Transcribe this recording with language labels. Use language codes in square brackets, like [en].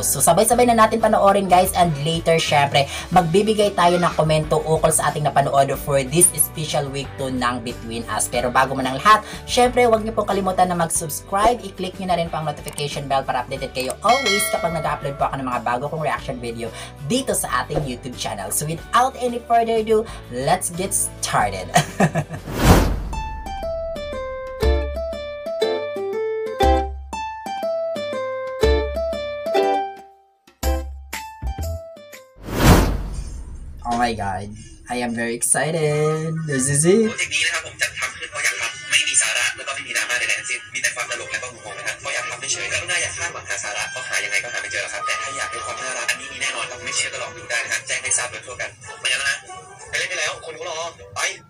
[tl] So sabay-sabay na natin panoorin guys, and later syempre magbibigay tayo ng komento ukol sa ating napanood [en] for this special week 2 [tl] ng Between Us. Pero bago man ang lahat, syempre huwag niyo pong kalimutan na mag-subscribe. I-click niyo na rin po ang notification bell para updated kayo always kapag nag-upload po ako ng mga bago kong reaction video dito sa ating YouTube channel. [en] So without any further ado, let's get started. Oh my God, I am very excited. This is it. [th] โปรเจกต์นี้นะครับผมจัดทำขึ้นเพราะอยากทำไม่มีสาระแล้วก็ไม่มีดราม่าใดๆทั้งสิ้นมีแต่ความตลกและก็มุมมองนะครับเพราะอยากทำเฉยๆแล้วก็น่าอยากคาดหวังหาสาระเพราะหายังไงก็หาไม่เจอครับแต่ถ้าอยากได้ความน่ารักอันนี้มีแน่นอนครับไม่เชื่อก็ลองดูได้นะฮะแจ้งให้ทราบโดยทั่วกันไปแล้วนะไปเล่นไปแล้วคนก็รอไป